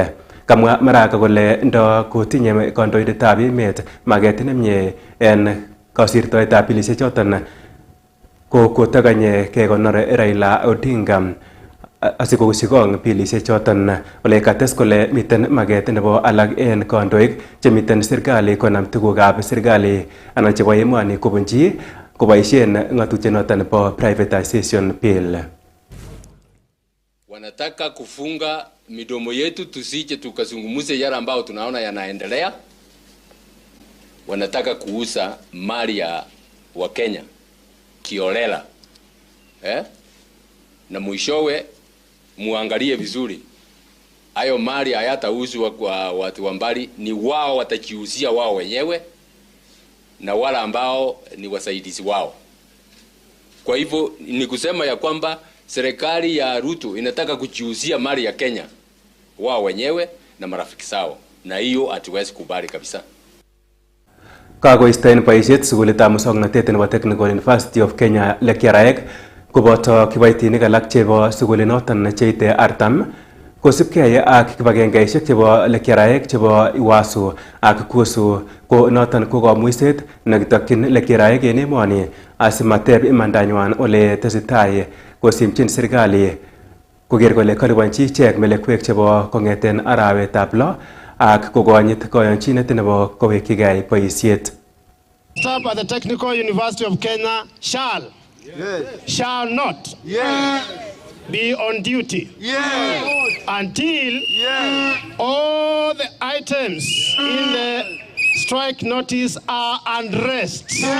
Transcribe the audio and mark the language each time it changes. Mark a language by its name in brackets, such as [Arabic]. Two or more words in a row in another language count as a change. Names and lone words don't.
[Kalenjin] Kamwa Maraga kole ndo kotinye kandoindetab emet maget nemie en kosirtoetab bilisiek choton ko kotaganye kekonor Raila Odinga asikosikong bilisiek choton ole kates kole miten maget nebo alak en kandoik chemiten serikali konam tugukab serikali anan chebo emoni kobunji koboisien ng'atutiet noton nebo [English] privatization bill. [Swahili] Wanataka kufunga midomo yetu tusije tukazungumuze yale ambao tunaona yanaendelea. Wanataka kuuza mali ya Wakenya kiolela, na mwishowe muangalie vizuri hayo mali hayatauzwa kwa watu wa mbali, ni wao watajiuzia wao wenyewe na wala ambao ni wasaidizi wao. Kwa hivyo ni kusema ya kwamba serikali ya Ruto inataka kujiuzia mali ya Kenya wao wenyewe na marafiki zao, na hiyo hatuwezi kubali kabisa. [Kalenjin] Kagoisten boisiet sukulitab musoknotet nebo Technical University of Kenya Lekiaraek koboto kiboitinik alak chebo sukulinoton cheite 40 kosubkei ak kibagengeisiek chebo Lekiaraek chebo Iwasu ak Kusu ko noton ko kamuiset nekitokyin Lekiaraek en emoni asimateb imandanywan ole tesetai kosimchin serikali koker kole kalipanchi ichek melekwek chebo kong'eten arawetab 6 ak kokonyit koyonchinet nebo kowekyigei boisiet. [English] Staff at the Technical University of Kenya shall not be on duty until all the items in the strike notice are undressed.